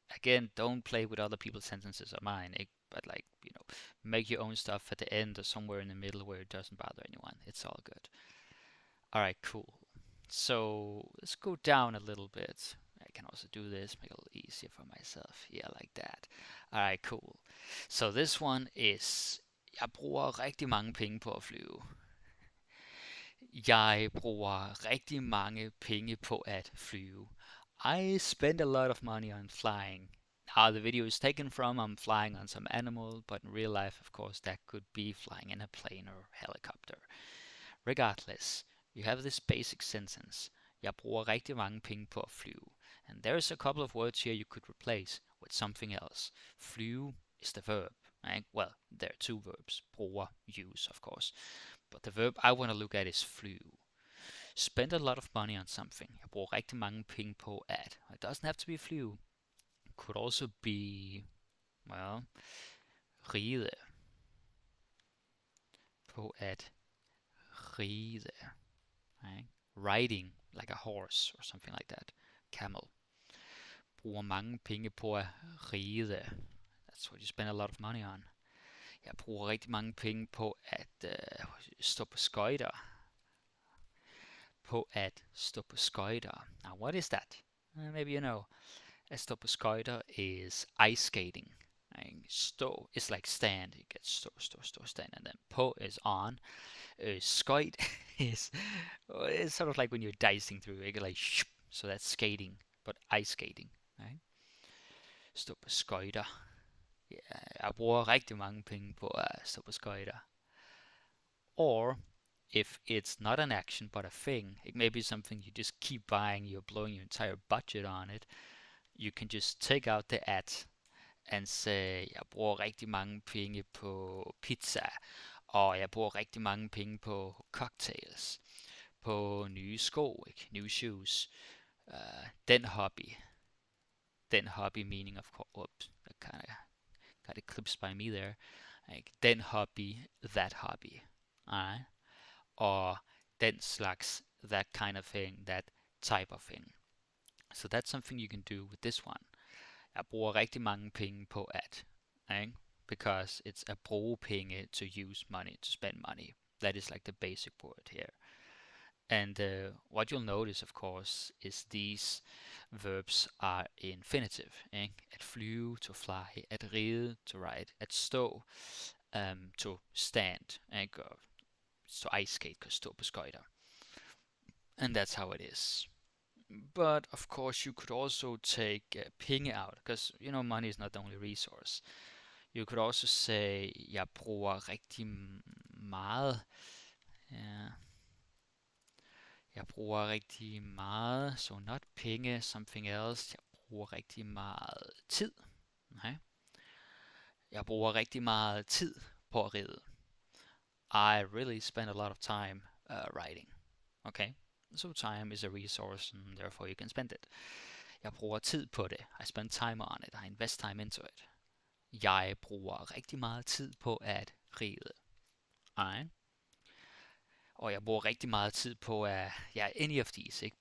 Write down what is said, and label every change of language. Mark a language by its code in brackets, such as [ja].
[en] Again, don't play with other people's sentences or mine, but like, make your own stuff at the end or somewhere in the middle where it doesn't bother anyone. It's all good. Alright, cool. So let's go down a little bit. I can also do this, make it a little easier for myself. Yeah, like that. Alright, cool. So this one is, [da] jeg bruger rigtig mange penge på at flyve. Jeg bruger rigtig mange penge på at flyve. [en] I spend a lot of money on flying. Now the video is taken from I'm flying on some animal, but in real life, of course, that could be flying in a plane or helicopter. Regardless, you have this basic sentence. [da] Jeg bruger rigtig mange penge på at flyve. [en] And there's a couple of words here you could replace with something else. Flyve is the verb. Right? Well, there are two verbs. Bruger, use, of course. But the verb I want to look at is flyve. Spend a lot of money on something. [da] Jeg bruger rigtig mange penge på at. [en] It doesn't have to be flyve. It could also be, well, ride. [da] På at ride. [en] Right? Riding like a horse or something like that. Camel. [da] Bruger mange penge på at ride. [en] That's what you spend a lot of money on. [da] Jeg bruger rigtig mange penge på at stå på skøjter. På at stå på skøjter. [en] Now, what is that? Maybe you know. [da] At stå på skøjter [en] is ice skating. Stå is like stand. You get stå, stand. And then på is on. Skøjt is it's sort of like when you're dicing through. You get like so that's skating, but ice skating. Right? [da] Stå på skøjter. Yeah, jeg bruger rigtig mange penge på at stå på skøjter. [en] Or if it's not an action but a thing, it may be something you just keep buying, you're blowing your entire budget on it, you can just take out the at and say, [da] jeg bruger rigtig mange penge på pizza, og jeg bruger rigtig mange penge på cocktails, på nye sko, ikke? [en] New shoes, den hobby meaning of course, oops, that kind of got eclipsed by me there, like den hobby, that hobby, alright? Or den slags, that kind of thing, that type of thing. So that's something you can do with this one. [da] Jeg bruger rigtig mange penge på at, [en] right? Because it's a bruge penge, to use money, to spend money. That is like the basic word here. And what you'll notice, of course, is these verbs are infinitive. At flyve, to fly. At ride, to ride. At stå, to stand. So ice skate, [da] kan stå på skøjter. [en] And that's how it is. But of course you could also take penge out, because money is not the only resource. You could also say, [da] jeg bruger rigtig meget. Jeg bruger rigtig meget, [en] so not penge, something else. [da] Jeg bruger rigtig meget tid. Okay. Jeg bruger rigtig meget tid på at ride. [en] I really spend a lot of time writing. Okay, so time is a resource and therefore you can spend it. [da] Jeg bruger tid på det. [en] I spend time on it. I invest time into it. [da] Jeg bruger rigtig meget tid på at ride. Alright. Og jeg bruger rigtig meget tid på at, [en] any of these, [da] ikke?